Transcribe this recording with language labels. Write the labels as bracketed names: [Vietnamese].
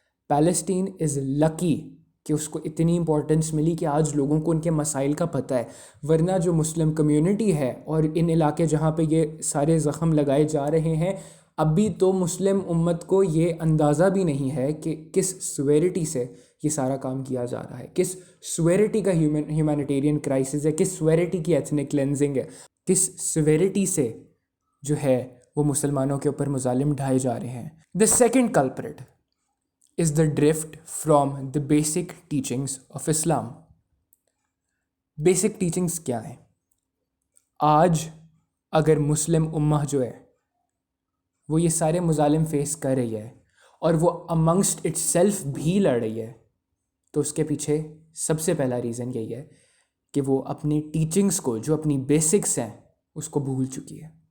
[English] Palestine is lucky [Urdu] کہ اس کو اتنی امپورٹنس ملی کہ آج لوگوں کو ان کے مسائل کا پتہ ہے، ورنہ جو مسلم کمیونٹی ہے اور ان علاقے جہاں پہ یہ سارے زخم لگائے جا رہے ہیں، ابھی تو مسلم امت کو یہ اندازہ بھی نہیں ہے کہ کس سویرٹی سے یہ سارا کام کیا جا رہا ہے، کس سویرٹی کا ہیومینیٹیرین کرائسس ہے، کس سویرٹی کی ایتھنک کلینزنگ ہے، کس سویرٹی سے جو ہے وہ مسلمانوں کے اوپر مظالم ڈھائے جا رہے ہیں. [English] The second culprit is the drift from the basic teachings of Islam. [Urdu] Basic teachings کیا ہیں؟ آج اگر مسلم امہ جو ہے وہ یہ سارے مظالم فیس کر رہی ہے اور وہ [English] amongst itself [Urdu] بھی لڑ رہی ہے، تو اس کے پیچھے سب سے پہلا ریزن یہی ہے کہ وہ اپنی ٹیچنگز کو، جو اپنی بیسکس ہیں، اس کو بھول چکی ہے.